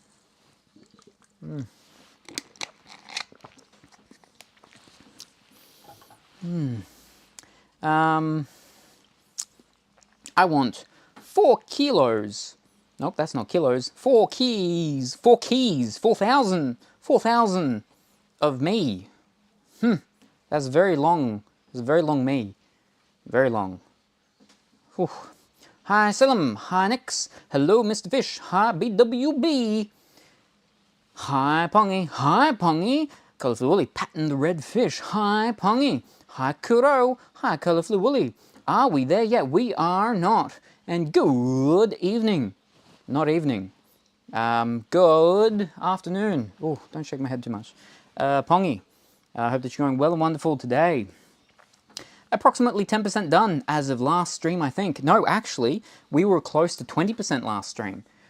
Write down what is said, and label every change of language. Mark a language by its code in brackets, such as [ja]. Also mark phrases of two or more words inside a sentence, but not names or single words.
[en] I want 4 kilos. Nope, that's not kilos. 4 keys. 4 keys. 4,000. 4,000 of me. That's very long. It's a very long me. Very long. Whew. Hi Salem. Hi Nix. Hello Mr. Fish. Hi BWB. Hi Pongy. Hi Pongy. Colourful Woolly patting the red fish. Hi Pongy. Hi Kuro. Hi Colourful Woolly. Are we there yet? We are not. And good evening. Not evening. Good afternoon. Oh, don't shake my head too much. Pongy. I hope that you're going well and wonderful today. approximately 10% done as of last stream, I think. No, actually, we were close to 20% last stream.